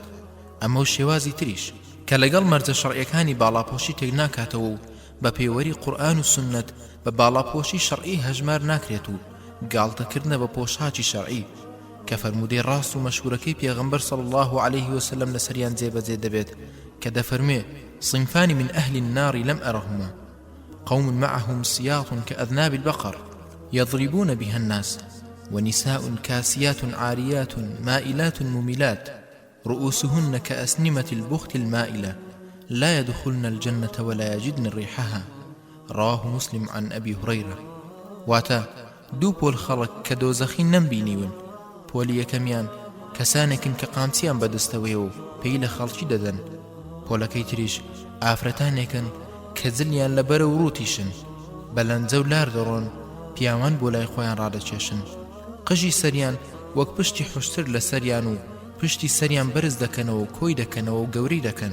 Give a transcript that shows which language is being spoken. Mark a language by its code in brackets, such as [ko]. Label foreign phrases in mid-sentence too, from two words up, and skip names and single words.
[ckb] ئەمە و شێوازی تریش کە لەگەڵ مەرجە شەرعیەکانی باڵاپۆشی تێک ناکاتەوە و بە پێوەری قورئان و سونەت بە باڵاپۆشی شەرعی هەژمار ناکرێت و گاڵتەکردنە بە پۆشاکی شەرعی کە فەرمودەی ڕاست و مەشهورەکەی پێغەمبەر [ar] صلی الله عليه وسلم [ckb] لەسەریان جێبەجێ دەبێت کە دەفەرمێ [ar] صنفان من أهل النار لم أرهما قوم معهم سياط كأذناب البقر يضربون بها الناس ونساء كاسيات عاريات مائلات مميلات رؤوسهن كأسنمة البخت المائلة لا يدخلن الجنة ولا يجدن ريحها. رواه مسلم عن أبي هريرة. [ckb] واتا دوو پۆل خەڵک کە دۆزەخی نەمبینیون، پۆلی یەکەمیان کەسانێکن کە قامچیان بەدەستەوەیە و پێی لە خەڵکی دەدەن، پۆلەکەی تریش ئافرەتانێکن کە جلیان لە بەرە و ڕووتیشن، بەلەنجە و لار دەڕۆن، پیاوان بۆ لای خۆیان ڕادەچێشن، قژی سەریان وەک پشتی حوشتر لە سەریان و پشتی سەریان بەرز دەکەنەوە و کۆی دەکەنەوە و گەورەی دەکەن.